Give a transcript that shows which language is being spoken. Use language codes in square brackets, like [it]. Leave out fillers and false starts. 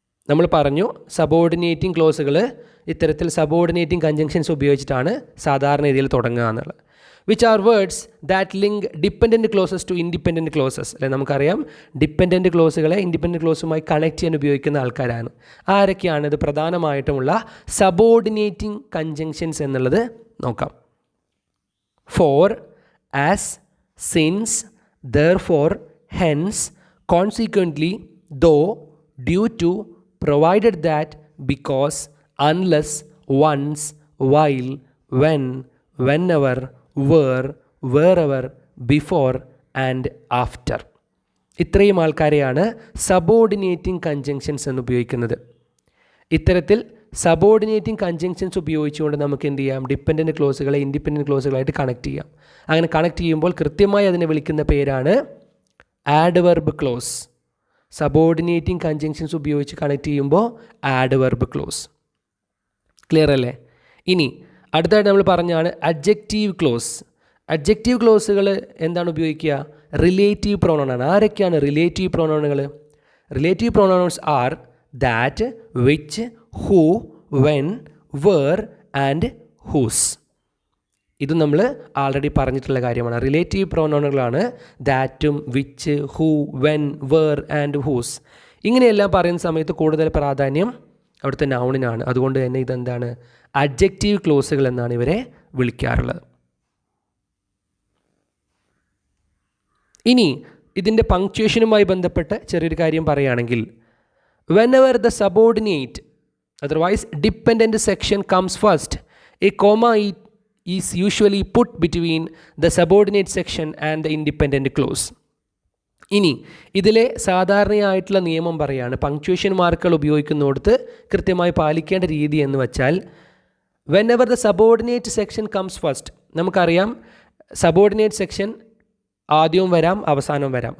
[ml] നമ്മൾ പറഞ്ഞു സബോർഡിനേറ്റിംഗ് ക്ലോസുകൾ ഇത്തരത്തിൽ സബോർഡിനേറ്റിംഗ് കൺജങ്ഷൻസ് ഉപയോഗിച്ചിട്ടാണ് സാധാരണ രീതിയിൽ തുടങ്ങുക എന്നുള്ളത്. [en] Which are words that link dependent clauses to independent clauses. [ml] അല്ലെ, നമുക്കറിയാം ഡിപ്പെൻഡൻറ്റ് ക്ലോസുകളെ ഇൻഡിപെൻഡൻറ്റ് ക്ലോസുമായി കണക്ട് ചെയ്യാൻ ഉപയോഗിക്കുന്ന ആൾക്കാരാണ്. ആരൊക്കെയാണ് ഇത് പ്രധാനമായിട്ടുമുള്ള സബോർഡിനേറ്റിംഗ് കൺജങ്ഷൻസ് എന്നുള്ളത് നോക്കാം. [en] For, as, since, therefore, hence, consequently, though, due to, provided that, because, unless, once, while, when, whenever, where, wherever, before and after. [ml] ഇത്രയും ആൾക്കാരെയാണ് സബോർഡിനേറ്റിംഗ് കൺജങ്ഷൻസ് എന്ന് ഉപയോഗിക്കുന്നത്. ഇത്തരത്തിൽ സബോർഡിനേറ്റിംഗ് കൺജങ്ഷൻസ് ഉപയോഗിച്ചുകൊണ്ട് നമുക്ക് എന്ത് ചെയ്യാം? ഡിപ്പെൻഡൻറ്റ് ക്ലോസുകളെ ഇൻഡിപെൻഡൻറ്റ് ക്ലോസുകളായിട്ട് കണക്ട് ചെയ്യാം. അങ്ങനെ കണക്ട് ചെയ്യുമ്പോൾ കൃത്യമായി അതിനെ വിളിക്കുന്ന പേരാണ് ആഡ്വർബ് ക്ലോസ്. സബോർഡിനേറ്റിംഗ് കൺജങ്ഷൻസ് ഉപയോഗിച്ച് കണക്ട് ചെയ്യുമ്പോൾ ആഡ്വർബ് ക്ലോസ്. ക്ലിയർ അല്ലേ? ഇനി അടുത്തായിട്ട് നമ്മൾ പറഞ്ഞാണ് അഡ്ജക്റ്റീവ് ക്ലോസ്. അഡ്ജക്റ്റീവ് ക്ലോസുകൾ എന്താണ് ഉപയോഗിക്കുക? റിലേറ്റീവ് പ്രോനൗണാണ്. ആരൊക്കെയാണ് relative പ്രോനൗണുകൾ? [en] Relative pronouns are that, which, who, when, where and whose. [ml] ഇത് നമ്മൾ ആൾറെഡി പറഞ്ഞിട്ടുള്ള കാര്യമാണ്. Relative പ്രോനൗണുകളാണ് ദാറ്റും, which, who, when, where and whose. ഇങ്ങനെയെല്ലാം പറയുന്ന സമയത്ത് കൂടുതൽ പ്രാധാന്യം അവിടുത്തെ നൗണിനാണ്. അതുകൊണ്ട് തന്നെ ഇതെന്താണ്? അഡ്ജക്റ്റീവ് ക്ലോസുകൾ എന്നാണ് ഇവരെ വിളിക്കാറുള്ളത്. ഇനി ഇതിൻ്റെ പങ്ക്ച്വേഷനുമായി ബന്ധപ്പെട്ട് ചെറിയൊരു കാര്യം പറയുകയാണെങ്കിൽ, [en] whenever the subordinate otherwise dependent section comes first, a comma is usually put between the subordinate section and the independent clause. [ml] ഇനി ഇതിലെ സാധാരണയായിട്ടുള്ള നിയമം പറയാണ്, പങ്ക്ച്വേഷൻ മാർക്കുകൾ ഉപയോഗിക്കുന്നിടത്ത് കൃത്യമായി പാലിക്കേണ്ട രീതി എന്ന് വെച്ചാൽ, [en] whenever the subordinate section comes first, [ml] നമുക്കറിയാം സബോർഡിനേറ്റ് സെക്ഷൻ ആദ്യവും വരാം അവസാനവും വരാം.